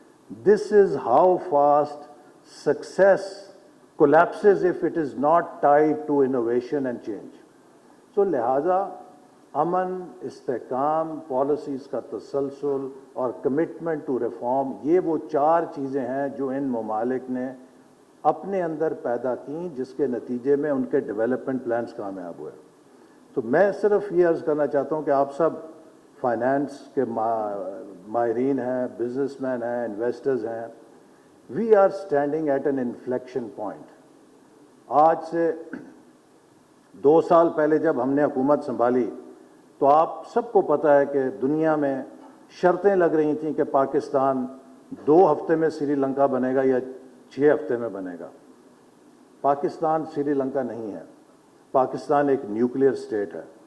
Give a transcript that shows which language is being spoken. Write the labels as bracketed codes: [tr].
[en] This is how fast success collapses if it is not tied to innovation and change. [ur] So لہٰذا امن, استحکام, policies کا تسلسل اور [en] commitment to reform, [ur] یہ وہ 4 چیزیں ہیں جو ان ممالک نے اپنے اندر پیدا کیں, جس کے نتیجے میں ان کے ڈیولپمنٹ پلانز کامیاب ہوئے. تو میں صرف یہ عرض کرنا چاہتا ہوں کہ آپ سب فائنانس کے ماہرین ہیں, بزنس مین ہیں, انویسٹرز ہیں. [en] We are standing at an inflection point. [ur] آج سے 2 سال پہلے جب ہم نے حکومت سنبھالی تو آپ سب کو پتہ ہے کہ دنیا میں شرطیں لگ رہی تھیں کہ پاکستان 2 ہفتے میں سری لنکا بنے گا یا 6 ہفتے میں بنے گا. پاکستان سری لنکا نہیں ہے, پاکستان ایک نیوکلیئر سٹیٹ ہے.